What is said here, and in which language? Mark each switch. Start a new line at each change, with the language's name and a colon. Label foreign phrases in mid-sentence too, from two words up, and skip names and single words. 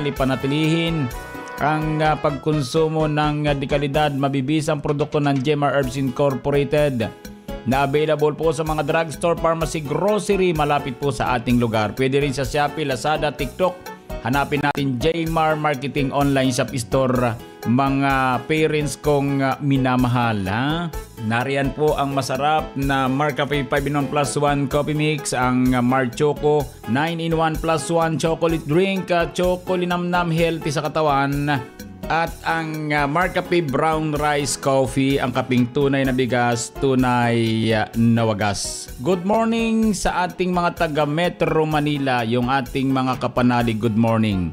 Filipino: Ipanatilihin ang pagkonsumo ng dekalidad, mabibisang produkto ng Gemma Herbs Incorporated na available po sa mga drugstore, pharmacy, grocery malapit po sa ating lugar. Pwede rin sa Shopee, Lazada, TikTok. Hanapin natin Jmar Marketing Online Shop Store, mga parents kong minamahal. Nariyan po ang masarap na Marcafe 5-in-1 plus 1
English: coffee mix,
Filipino: ang Mar Choco 9-in-1 plus 1
English: chocolate drink,
Filipino: chocolinamnam healthy sa katawan, at ang Marcafe Brown Rice Coffee, ang kaping tunay na bigas, tunay na wagas.
English: Good morning
Filipino: sa ating mga taga Metro Manila, yung ating mga kapanalig,
English: good morning.